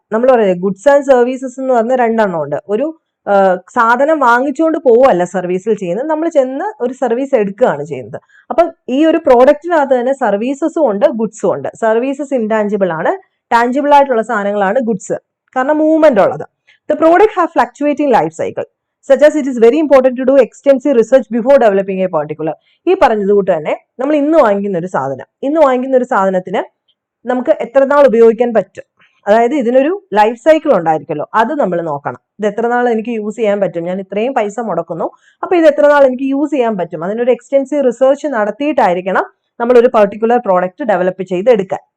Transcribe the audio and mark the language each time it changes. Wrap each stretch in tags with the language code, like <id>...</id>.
<ml>നമ്മൾ പറയുന്നത് goods and services എന്ന് പറഞ്ഞ 2 എണ്ണം ഉണ്ട്. ഒരു സാധനം വാങ്ങിച്ചുകൊണ്ട് പോവല്ല സർവീസിൽ ചെയ്യുന്നത്, നമ്മൾ ചെന്ന് ഒരു സർവീസ് എടുക്കുകയാണ് ചെയ്യുന്നത്. അപ്പം ഈ ഒരു പ്രോഡക്റ്റിനകത്ത് തന്നെ സർവീസസും ഉണ്ട്, ഗുഡ്സും ഉണ്ട്. സർവീസസ് ഇൻടാഞ്ചിബിൾ ആണ്, ടാഞ്ചിബിൾ ആയിട്ടുള്ള സാധനങ്ങളാണ് ഗുഡ്സ്, കാരണം മൂവ്മെന്റ് ഉള്ളത്.</ml> <en>The product have fluctuating life cycle, such as it is very important to do extensive research before developing a particular.</en> <ml>ഈ പറഞ്ഞതുകൂട്ട് തന്നെ നമ്മൾ ഇന്ന് വാങ്ങിക്കുന്ന ഒരു സാധനത്തിന് നമുക്ക് എത്ര നാൾ ഉപയോഗിക്കാൻ പറ്റും, അതായത് ഇതിനൊരു ലൈഫ് സൈക്കിൾ ഉണ്ടായിരിക്കുമല്ലോ, അത് നമ്മൾ നോക്കണം. ഇത് എത്ര നാൾ എനിക്ക് യൂസ് ചെയ്യാൻ പറ്റും, ഞാൻ ഇത്രയും പൈസ മുടക്കുന്നു, അപ്പൊ ഇത് എത്ര നാൾ എനിക്ക് യൂസ് ചെയ്യാൻ പറ്റും, അതിനൊരു എക്സ്റ്റെൻസീവ് റിസർച്ച് നടത്തിയിട്ടായിരിക്കണം നമ്മൾ ഒരു പർട്ടിക്കുലർ പ്രോഡക്റ്റ് ഡെവലപ്പ് ചെയ്തെടുക്കാൻ.</ml>